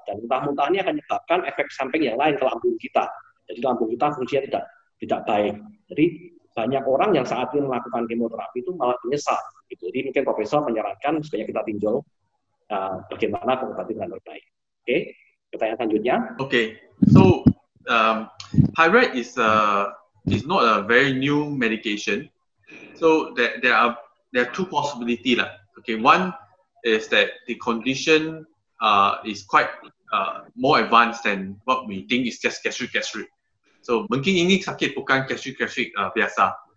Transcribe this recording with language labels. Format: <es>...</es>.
<id>Dan muntah-muntah ini akan menyebabkan efek samping yang lain ke lambung kita. Jadi lambung kita fungsinya tidak baik. Jadi banyak orang yang saat ini melakukan kemoterapi itu malah menyesal. Gitu. Jadi mungkin profesor menyarankan supaya kita tinjau bagaimana pengobatan dengan terbaik. Oke, pertanyaan selanjutnya.</id> <en>Okay, so thyroid is not a very new medication. So there are two possibilities lah. Okay, one is that the condition is quite more advanced than what we think is just gastric.</en> <id>So mungkin ini sakit bukan gastric biasa.</id>